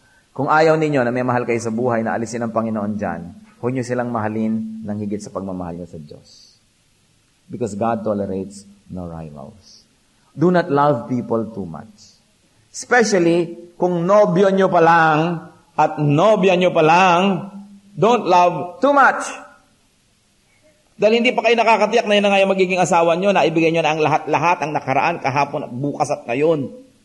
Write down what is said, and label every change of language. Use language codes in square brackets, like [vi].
[tl] Kung ayaw ninyo na may mahal kayo sa buhay na alisin ng Panginoon dyan, huwag nyo silang mahalin ng higit sa pagmamahal nyo sa Diyos. [en] Because God tolerates no rivals. Do not love people too much. Especially [tl] kung nobyo nyo pa lang [en] at nobya nyo pa lang, don't love too much. [tl] Dahil hindi pa kayo nakakatiyak na yun na nga yung magiging asawa nyo, na ibigay nyo na ang lahat-lahat, ang nakaraan, kahapon at bukas at ngayon.